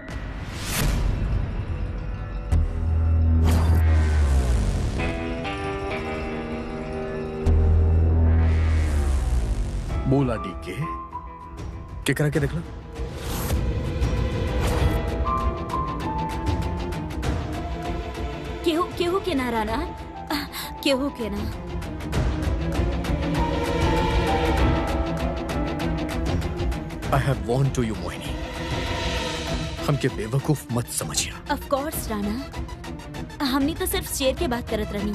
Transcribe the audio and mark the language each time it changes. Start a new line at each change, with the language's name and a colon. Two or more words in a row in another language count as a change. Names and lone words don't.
Bhojpuri: बोला डीके, केकरा के दिखला? केहू केहू के ना राना, केहू के ना।
English: I have warned to you,
Bhojpuri: मोहिनी। हमके बेवकूफ मत समझिए।
English: of course
Bhojpuri: राना, हमनी तो सिर्फ शेर के बात करत रहनी।